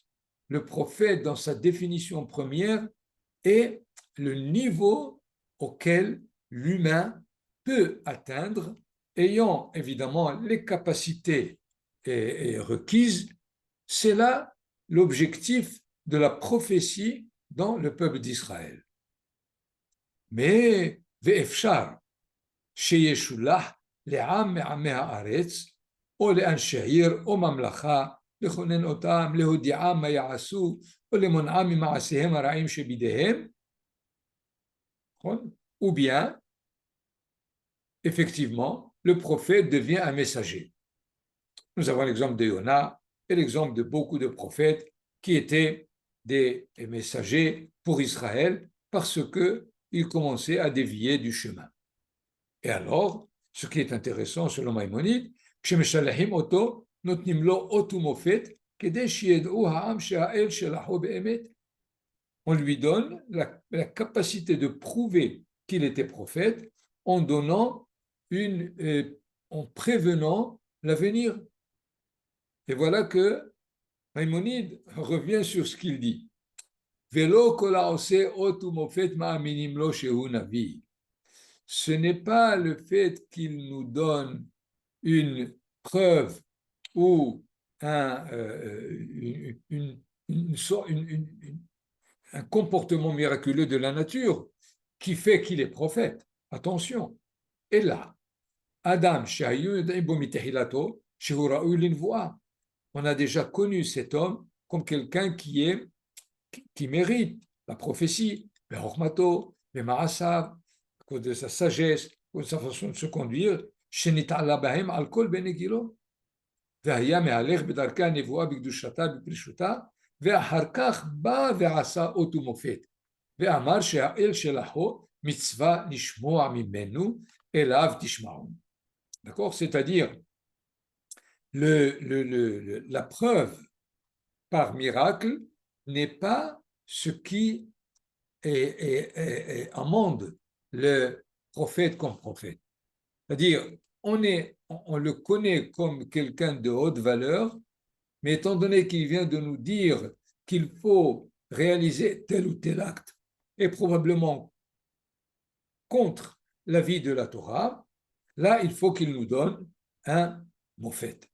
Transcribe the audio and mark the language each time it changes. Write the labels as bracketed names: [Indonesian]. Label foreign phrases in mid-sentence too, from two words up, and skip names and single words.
[French] Le prophète, dans sa définition première, est le niveau auquel l'humain peut atteindre, ayant évidemment les capacités requises. C'est là l'objectif de la prophétie dans le peuple d'Israël. [Hebrew] Mais ואפשר שישולח לעם מעמי הארץ או לאנשי עיר או ממלכה, לכונן אותם, להודיעם מה יעשו, או למונעם ממעשיהם הרעים שבידיהם, [French] ou bien, effectivement, le prophète devient un messager. Nous avons l'exemple de Yona et l'exemple de beaucoup de prophètes qui étaient des messagers pour Israël parce qu'ils commençaient à dévier du chemin. Et alors, ce qui est intéressant selon Maïmonide, [Hebrew] כשמשלחים אותו, נותנים לו אות ומופת, כדי שידעו העם שהאל שלחו באמת. [French] On lui donne la capacité de prouver qu'il était prophète en donnant en prévenant l'avenir. Et voilà que Maïmonide revient sur ce qu'il dit. [Hebrew] ולא כל העושה אות ומופת מאמינים לו שהוא נביא. [French] Ce n'est pas le fait qu'il nous donne une preuve ou un comportement miraculeux de la nature qui fait qu'il est prophète. Attention. Et là, Adam, on a déjà connu cet homme comme quelqu'un qui mérite la prophétie, le Hormato, le Ma'asav, à cause de sa sagesse, à cause de sa façon de se conduire. [Hebrew] שנתעלה בהם על כל בני גילו, והיה מהלך בדרכי הנבואה בקדושתה בפרישותה, ואחר כך בא ועשה אות ומופת, ואמר שהאל שלחו מצווה לשמוע ממנו, אליו תשמעון. [French] D'accord? C'est-à-dire, la preuve par miracle n'est pas ce qui amende le prophète comme prophète. C'est-à-dire, on le connaît comme quelqu'un de haute valeur, mais étant donné qu'il vient de nous dire qu'il faut réaliser tel ou tel acte, et probablement contre l'avis de la Torah, là, il faut qu'il nous donne un prophète.